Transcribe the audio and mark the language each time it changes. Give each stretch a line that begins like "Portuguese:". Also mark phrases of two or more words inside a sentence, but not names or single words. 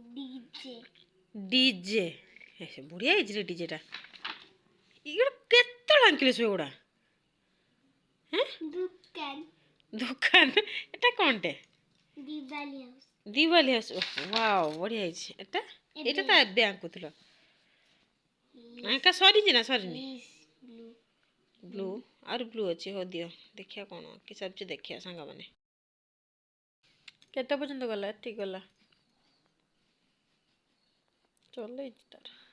Hindi: डीजे डीजे ऐसे बढ़िया है रे डीजे टा
Odia: ଏଗୁଡ଼ା କେତେବେଳେ ଆଙ୍କିଲେ ସେଗୁଡ଼ା? ଦୁକାନ
Bangla: ଦୋକାନ এটা কোনটে?
Odia: ଦିୱାଲି ହାଉସ୍ ଦିୱାଲି ହାଉସ୍। ୱାଓ ବଢ଼ିଆ ହେଇଛି। ଏଟା ଏଇଟା ତ ଏବେ ଆଙ୍କୁଥିଲ। ଆଙ୍କା ସରିଛି ନା ସରିନି? ବ୍ଲୁ ବ୍ଲୁ ଆହୁରି ବ୍ଲୁ ଅଛି। ହଉ ଦିଅ ଦେଖିବା କ'ଣ କି ସରିଛି ଦେଖିବା ସାଙ୍ଗମାନେ। କେତେ ପର୍ଯ୍ୟନ୍ତ ଗଲା? ଏତିକି ଗଲା। ଚଲେଇଛି ତାର।